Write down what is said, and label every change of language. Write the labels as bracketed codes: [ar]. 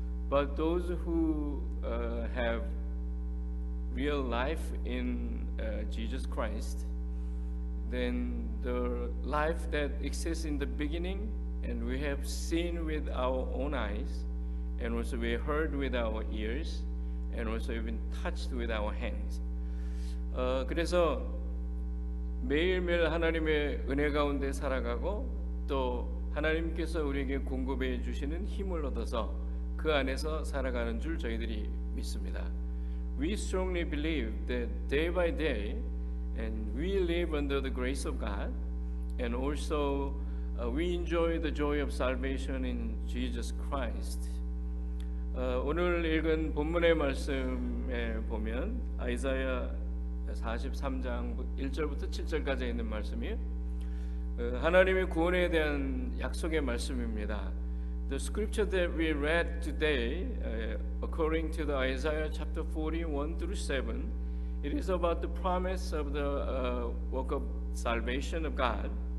[en] But those who have real life in Jesus Christ, then the life that exists in the beginning, and we have seen with our own eyes, and also we heard with our ears, and also even touched with our hands. [ko] 그래서 매일매일 하나님의 은혜 가운데 살아가고 또 하나님께서 우리에게 공급해 주시는 힘을 얻어서 그 안에서 살아가는 줄 저희들이 믿습니다. [en] We strongly believe that day by day, and we live under the grace of God, and also we enjoy the joy of salvation in Jesus Christ. [ko] 오늘 읽은 본문의 말씀에 보면 아이사야 43장 1절부터 7절까지 있는 말씀이 하나님의 구원에 대한 약속의 말씀입니다. [en] The scripture that we read today, according to the Isaiah chapter 41 through 7, it is about the promise of the work of salvation of God.